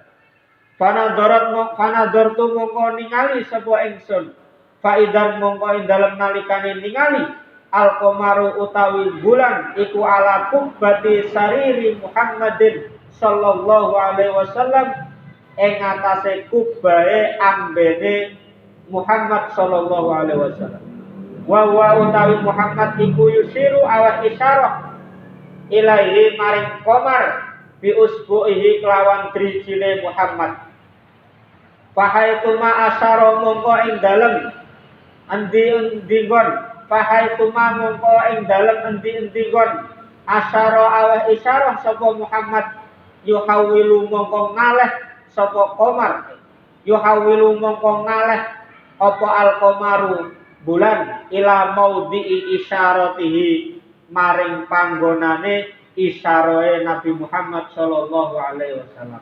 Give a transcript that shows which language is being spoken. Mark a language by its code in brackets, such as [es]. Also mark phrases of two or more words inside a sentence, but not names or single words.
[jv] Fanadortu mongko ningali sapa ingsun. Faidan mongko ing dalem nalikane ningali al-qamaru utawi bulan iku [ar] على قبة سرير محمد صلى الله عليه وسلم [jv] ing atase kubbahe ambene Muhammad [ar] صلى الله عليه وسلم. [jv] Wa utawi Muhammad iku yusiru awal isyarah ilaihi maring qamar [ar] بأصبعه [jv] kelawan drijine Muhammad. [ar] فحيثما أشار [jv] mongko ing dalem endi-endi gon fahaituma mongko ing dalem endi-endi gon asyara awal isyarah sapa Muhammad yuhawilu mongko ngaleh sapa qamar yuhawilu mongko ngaleh apa al-qamaru bulan [ar] إلى موضع إشارته [jv] maring panggonane isyarahe Nabi Muhammad [ar] صلى الله عليه وسلم.